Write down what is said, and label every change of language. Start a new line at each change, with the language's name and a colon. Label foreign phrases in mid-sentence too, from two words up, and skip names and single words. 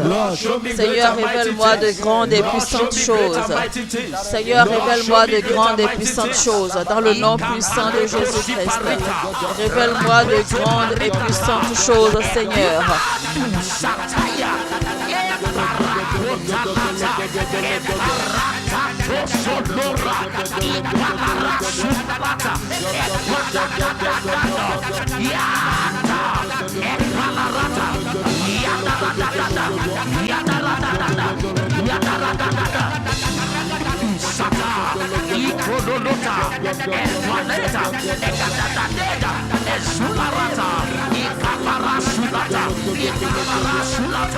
French: Seigneur, révèle-moi de grandes et puissantes choses. Seigneur, révèle-moi de grandes et puissantes choses. Dans le nom puissant de Jésus-Christ, révèle-moi de grandes et puissantes choses, Seigneur. Talata, Eparata, Tosonora, Ipalara, Subalata, Equadadadadada, Yata, Epalarata, Yadadadada, Yadadadada, Yadadadada, Sata, Ikodolota, Equaleta, Ekadadadeda, Esularata, Ikapara Sulata, Ikapara Sulata,